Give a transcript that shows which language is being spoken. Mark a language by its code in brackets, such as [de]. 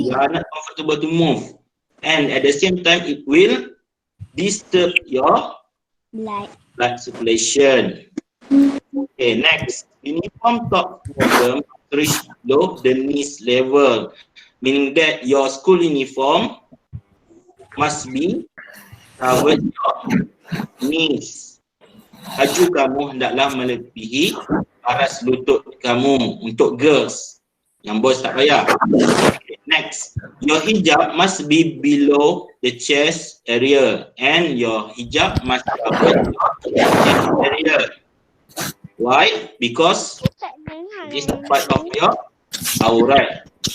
[en] You are not comfortable to move. And at the same time, it will disturb your blood circulation. Okay, next. Uniform top bottom reach below the knees level, meaning that your school uniform must be covered your knees. [ms] Baju kamu hendaklah melebihi aras lutut kamu untuk girls. Yang boys tak payah. [en] Okay, next, your hijab must be below the chest area and your hijab must cover your chest area. Why? Because this is part of your aurat.